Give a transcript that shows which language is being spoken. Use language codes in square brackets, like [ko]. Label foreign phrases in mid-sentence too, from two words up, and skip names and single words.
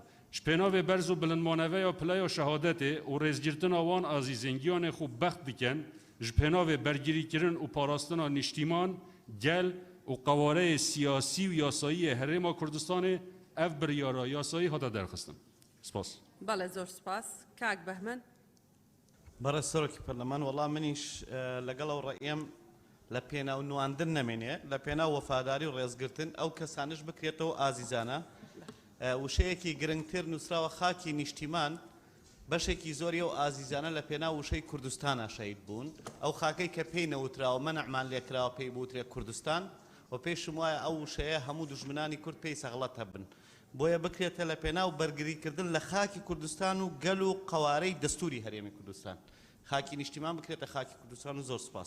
[ku] Ji pênavê berz û bilindmaneveya pileya şehadetê û rêzgirtina wan azîzengiyanê xwe bext dikin ji pênavê bergirîkirin û parastina niştîman, gel û qewareyê siyasî û yasayî Herêma Kurdistanê ev biryara yasayî hate derxistin. Spas. [ckb] بەڵێ زۆر سپاس. کاک بەهمەن. بەڕێز سەرۆکی پەرلەمان وەڵام منیش لەگەڵ ئەو ڕێیم لە پێناو نواندن نەمێنێ لە پێناو وەفاداری و ڕێزگرتن ئەو کەسانش بکرێتەوە ئازیزانە وشەیەکی گرنگتر نووسراوە خاکی نیشتیمان بەشێکی زۆری ئەو ئازیزانە لە پێناو وشەی کوردستانە شەید بوون ئەو خاکەی کە پێی نەوتراوە مەنعمان لێکراوە پێی بوترێ کوردستان و پێشم وایە ئەو وشەیە هەموو دژمنانی کورد پێی سەغڵەت هەبن بۆیە بکرێتە لە پێناو بەرگریکردن لە خاکی کوردستان و گەل و قەوارەی دەستوری هەرێمی کوردستان خاکی نیشتیمان بکرێتە خاکی کوردستان و زۆر سپاس.